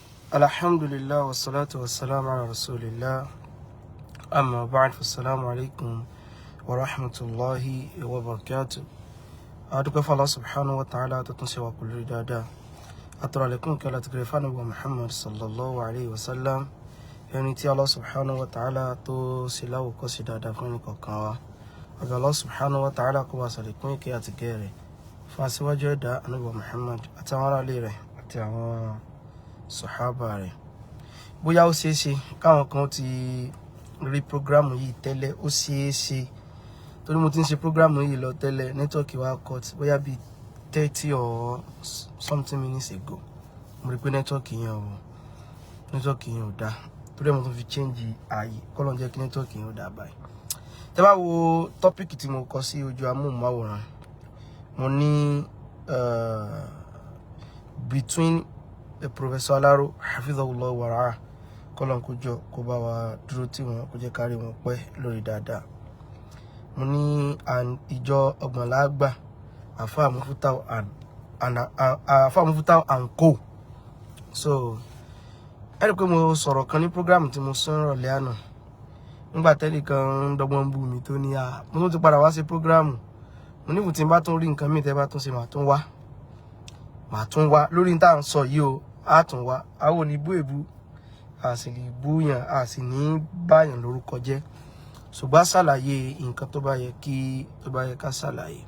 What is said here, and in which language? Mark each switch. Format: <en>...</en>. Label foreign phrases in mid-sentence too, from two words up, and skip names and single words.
<ar>الحمد لله والصلاة والسلام على رسول الله. أما بعد، فالسلام عليكم ورحمة الله وبركاته.</ar> <yo>Adúpẹ́ fún Allah</yo> <ar>سبحانه وتعالى</ar> <yo>tó tún ṣe wá kú lórí dáadáa. Atọrọ àlékún kí Allah ti gẹrẹ fún Ànábì Muhammad</yo> <ar>صلى الله عليه وسلم.</ar> <yo>Ẹni tí Allah</yo> <ar>سبحانه وتعالى</ar> <yo>tó ṣe láwòkọ́ṣe dáadáa fún ẹnìkọ̀ọ̀kan wa. Ọ̀dọ̀ Allah</yo> <ar>سبحانه وتعالى</ar> <yo>kó wá ṣàlékún ìkẹ́ àti gẹ̀rẹ̀ fún aṣíwájú ẹ̀dá Ànábì Muhammad àti àwọn ará ilé rẹ̀ àti àwọn sọ̀hábà rẹ̀. Bóyá ó ṣeéṣe káwọn kan ti rí prógrámù yìí tẹ́lẹ̀, ó ṣeéṣe torí mo ti ń ṣe prógrámù yìí lọ tẹ́lẹ̀, nẹ́tíwọ́ọ̀kì wa cut bóyá bíi 30</yo> <en>or something minutes ago.</en> <yo>Mo rí pé nẹ́tíwọ́ọ̀kì yẹn ò dáa torí ẹ̀ mo tún fi change ààyè kọ́lọ́n jẹ́ kí nẹ́tíwọ́ọ̀kì yẹn ò dáa báyìí. Tẹ́ bá wo tọ́pìkì tí mo kọ sí ojú amóhùnmáwòrán, mo ní between Professor Alaro</yo> <ar>حفظه الله ورعاه,</ar> <yo>kọ́lọ́n kó jọ kó bá wa dúró tì wọ́n, kó jẹ́ kárí wọn pẹ́ lórí dáadáa. Mo ní ìjọ Ọgbọ̀nláàgbà Àfáà Mufutau and Co. So ẹ rí pé mo sọ̀rọ̀ kan ní program tí mo sọ̀rọ̀ lẹ́ àná nígbà tẹ́lẹ̀ kan ń dọ́gbọ́n bú mi tó ní mo tún ti padà wá sí program. Mo ní tí n bá tún rí nǹkan míì tẹ́ bá tún ṣe màá tún wá lórí tá à ń sọ yìí o, á tún wá. Àwọn ò ní bú èbú, a sì lè búyàn, a sì ní báyàn lórúkọ jẹ́, ṣùgbọ́n ṣàlàyé nǹkan tó bá yẹ ká ṣàlàyé.</yo>